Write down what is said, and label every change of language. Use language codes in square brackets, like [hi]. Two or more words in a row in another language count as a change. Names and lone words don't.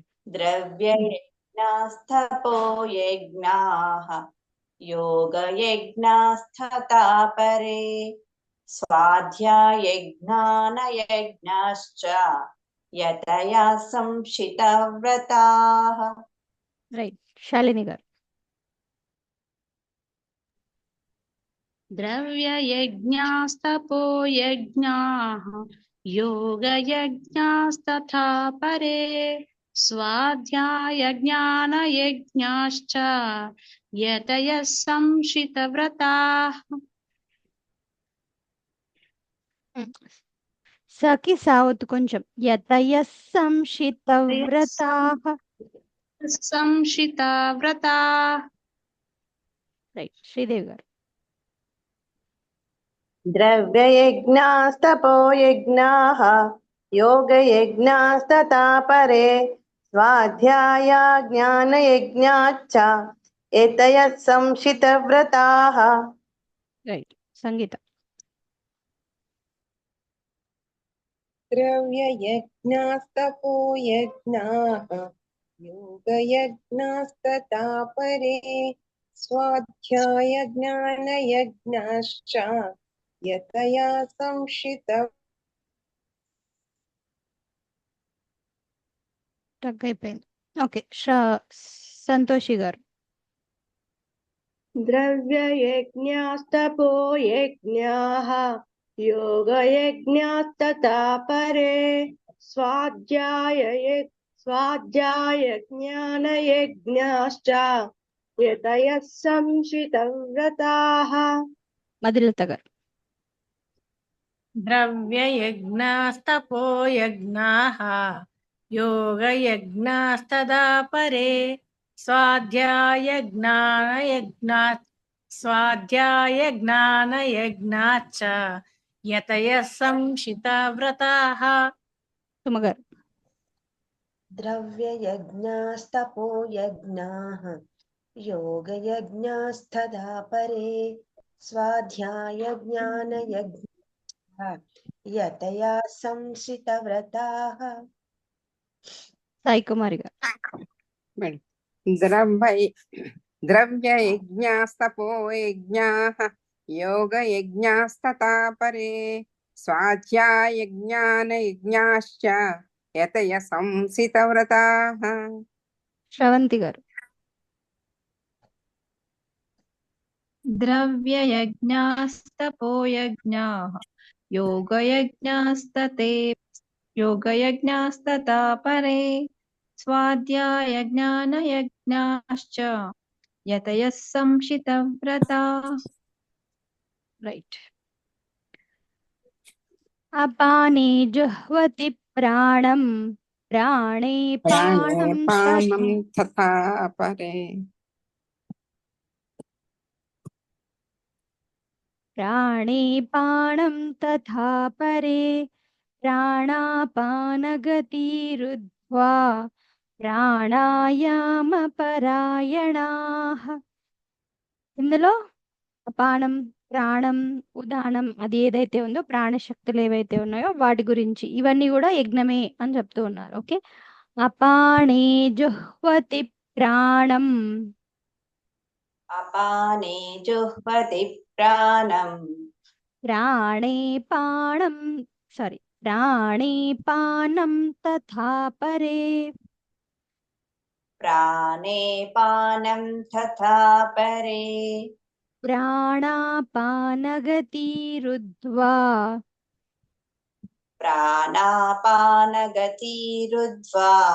[sa] द्रव्ययज्ञास्तपो यज्ञाः योगयज्ञास्तथा परे स्वाध्यायज्ञानयज्ञाश्च यतया संशितव्रताः. [te] రైట్. శాలిని గారు. [sa] द्रव्ययज्ञास्तपो यज्ञाः योगयज्ञास्तथा परे स्वाध्यायज्ञानयज्ञाश्च यतयः संशितव्रताः. [te] సకి సావత్ కొంచెం. [sa] యతయः సంశితవ్రతాः. संशितव्रताः. [te] రైట్. శ్రీదేవి గారు. [sa] द्रव्ययज्ञास्तपो यज्ञाः योगयज्ञास्तथा परे स्वाध्याय ज्ञानयज्ञाश्च एतयः संशितव्रताः. [te] రైట్. సంగీత. [sa] द्रव्ययज्ञास्तपो यज्ञाः योगयज्ञास्तथा परे स्वाध्यायज्ञानयज्ञाश्च यतया संशित [te] టక్ అయిపోయింది. ఓకే. సంతోషి గారు. [sa] द्रव्ययज्ञास्तपो यज्ञाः योगयज्ञास्तथा परे स्वाध्यायज्ञानयज्ञाश्च यतयः संशितव्रताः. [te] మధులత గారు. [sa] द्रव्ययज्ञास्तपो यज्ञाः योगयज्ञास्तदा परे स्वाध्यायज्ञानयज्ञाश्च यतयः संशितव्रताः. [te] సుమ గారు. [sa] द्रव्ययज्ञास्तपो यज्ञाः योगयज्ञास्तथा परे स्वाध्यायज्ञानयज्ञाः यतया संशितव्रताः. [te] సాయి కుమారి గారు. [sa] మేడం. ద్రవ్యయజ్ఞాస్తపో యజ్ఞాః योगयज्ञास्तथा परे स्वाध्यायज्ञानयज्ञाश्च यतयः संशितव्रताः. [te] శ్రవంతి గారు. [sa] द्रव्ययज्ञास्तपो यज्ञाः योगयज्ञास्तथा परे स्वाध्यायज्ञानयज्ञाश्च यतयः संशितव्रताः రైట్. అపానే జుహ్వతి ప్రాణం ప్రాణే प्राणे పాణం पानं తథా तथा परे ప్రాణే పాణం తథా పరే ప్రాణాపానగతిరుద్ధ్వా ప్రాణాయామపరాయణాః. [te] ఇందులో అపానం, ప్రాణం, ఉదానం అది ఏదైతే ఉందో ప్రాణశక్తులు ఏవైతే ఉన్నాయో వాటి గురించి ఇవన్నీ కూడా యజ్ఞమే అని చెప్తూ ఉన్నారు. [sa] ఓకే. అపానే జుహ్వతి ప్రాణం अपाने जुह्वति प्राणं ప్రాణే పాణం ప్రాణే పానం తథా పరే प्राणे पानं तथा परे ప్రాణాపానగతిరుద్ధ్వా प्राणापानगतिरुद्ध्वा